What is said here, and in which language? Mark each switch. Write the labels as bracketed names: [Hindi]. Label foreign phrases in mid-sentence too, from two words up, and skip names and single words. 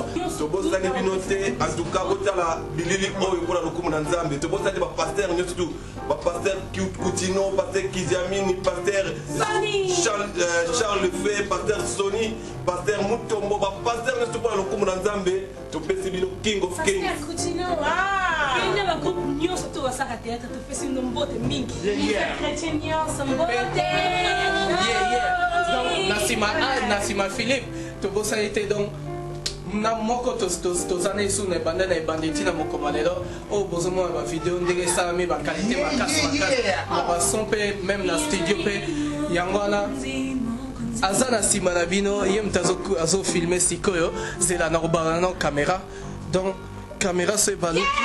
[Lingala] tobosani bino te antuka botala bilili oyo mpona lokumu na nzambe tobosani bapaster nyonso tu bapaster Koutino, paster Kiziamini, paster Charles Lefebvre, paster Sony, paster Mutombo, paster nyonso mpona lokumu na nzambe topesi bino [English] king of kings [Lingala] ina bagroupe nyonso to basaka théâtre topesi bino mbote mingi chrétien nyonso mbote na nsima Philippe tobosani te donc na moko toza na esu na ebanda na ebandi ntina mokoma lelo oyo bozomona bavideo ndenge esalami bakalite makasi na bason mpe meme na studio mpe yango wana aza na nsima na bino ye moto azofilme sikoyo zela na kobala na caméra donc caméra so ebaluki